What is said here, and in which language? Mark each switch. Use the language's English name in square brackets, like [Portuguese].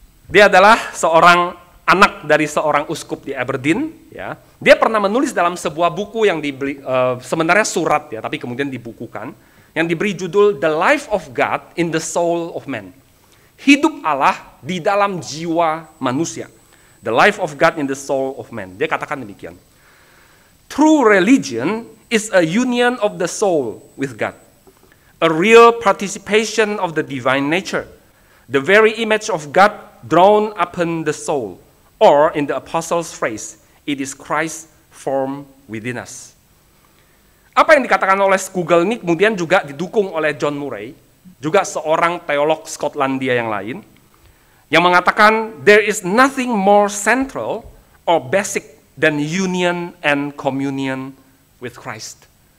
[Indonesian] Dia adalah seorang anak dari seorang uskup di Aberdeen. Ya. Dia pernah menulis dalam sebuah buku yang diberi, sebenarnya surat ya, tapi kemudian dibukukan, yang diberi judul The Life of God in the Soul of Man. Hidup Allah di dalam jiwa manusia. [English] The Life of God in the Soul of Man. [Indonesian] Dia katakan demikian. [English] True religion is a union of the soul with God. A real participation of the divine nature. The very image of God drawn upon the soul, or in the apostles' phrase, it is Christ formed within us. [Indonesian] Apa yang dikatakan oleh Scougal ini kemudian juga didukung oleh John Murray, juga seorang teolog Skotlandia yang lain. yang mengatakan [English] there is nothing more central or basic than union and communion with Christ.